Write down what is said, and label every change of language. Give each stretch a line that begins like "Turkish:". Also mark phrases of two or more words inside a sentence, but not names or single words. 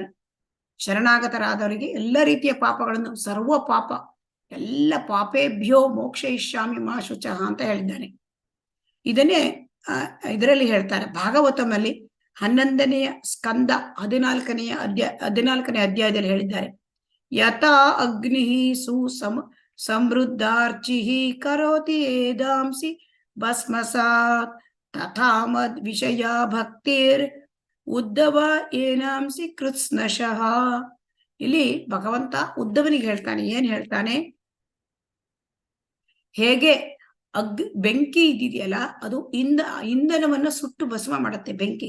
Kannada: ಶರಣಾಗತರಾದವರಿಗೆ ಎಲ್ಲ ರೀತಿಯ ಪಾಪಗಳನ್ನು, ಸರ್ವ ಪಾಪ ಎಲ್ಲ
Sanskrit: ಪಾಪೇಭ್ಯೋ ಮೋಕ್ಷಯಿಷ್ಯಾಮಿ ಮಾ ಶುಚಃ
Kannada: ಅಂತ ಹೇಳಿದ್ದಾನೆ. ಇದನ್ನೇ ಇದರಲ್ಲಿ ಹೇಳ್ತಾರೆ ಭಾಗವತಮಲ್ಲಿ 11ನೇ ಸ್ಕಂದ 14ನೇ ಅಧ್ಯಾಯದಲ್ಲಿ ಹೇಳಿದ್ದಾರೆ.
Sanskrit: ಯಥಾ ಅಗ್ನಿ ಸಮೃದ್ಧಾರ್ಚಿ ಕರೋತಿ ಏದಾಂಸಿ ಭಸ್ಮಸಾತ್ ತಥಾ ಮದ್ ವಿಷಯ ಭಕ್ತಿರ್ ಉದ್ಧವ ಏನಾಂಸಿ ಕೃತ್ಸ್ನಶಃ.
Kannada: ಇಲ್ಲಿ ಭಗವಂತ ಉದ್ಧವನಿಗೆ ಹೇಳ್ತಾನೆ. ಏನ್ ಹೇಳ್ತಾನೆ? ಹೇಗೆ ಬೆಂಕಿ ಇದೆಯಲ್ಲ, ಅದು ಇಂಧನವನ್ನು ಸುಟ್ಟು ಭಸ್ಮ ಮಾಡುತ್ತೆ ಬೆಂಕಿ.